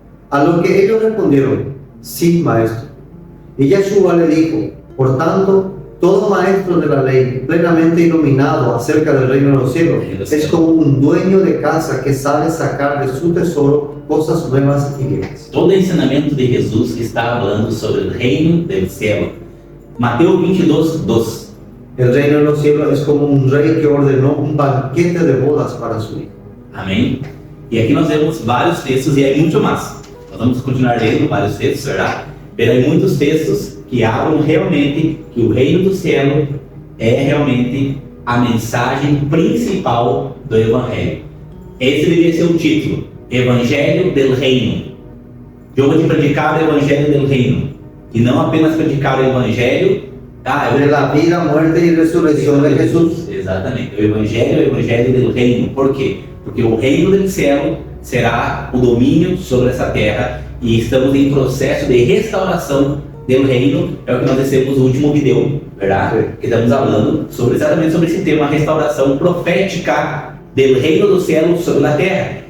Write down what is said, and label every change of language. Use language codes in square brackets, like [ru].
[es] A lo que ellos respondieron, sí, maestro. Y Yeshua le dijo, por tanto, todo maestro de la ley, plenamente iluminado acerca del reino de los cielos, es como un dueño de casa que sabe sacar de su tesoro cosas nuevas y viejas. [pt] Todo ensinamento de Jesus que está falando sobre o reino do céu. Mateus 22, 2. [es] El reino de los cielos es como un rey que ordenó un banquete de bodas para su hijo. [pt] Amém? E aqui nós vemos vários textos e há muito mais. Nós vamos continuar lendo vários textos, verdade? Mas há muitos textos que abram realmente que o reino do céu é realmente a mensagem principal do Evangelho. Esse deveria ser o título, Evangelho del Reino. Eu vou te predicar o Evangelho del Reino. E não apenas predicar o Evangelho [es] de la vida, muerte y resurrección de Jesús. [pt] Exatamente, o Evangelho del Reino. Por quê? Porque o reino do céu será o domínio sobre essa terra e estamos em processo de restauração do reino. É o que nós dissemos no último vídeo, verdade? Que estamos falando exatamente sobre esse tema, a restauração profética do reino do céu sobre a terra.